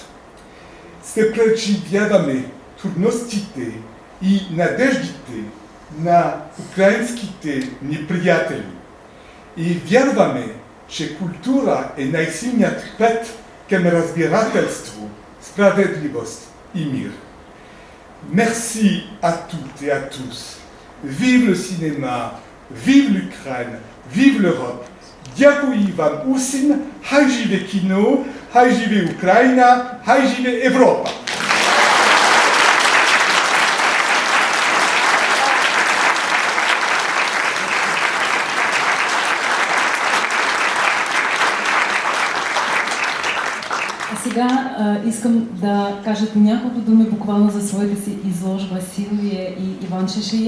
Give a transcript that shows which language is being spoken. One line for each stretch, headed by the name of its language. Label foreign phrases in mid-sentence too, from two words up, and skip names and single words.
Bulgarian: Се преживяваме трудностите и надеждите на украинските ни приятели и вярваме, че култура е най-силният път към разбирателство, справедливост и мир.
French: Merci à toutes et à tous. Vive le cinéma, vive l'Ukraine, vive l'Europe.
Ukrainian: Дякую вам усім, хай живе кіно, хай живе Україна, хай живе Європа.
Bulgarian: Сега искам да кажете няколко думи буквално за своите си изложба Силвия и Иван Шешеев.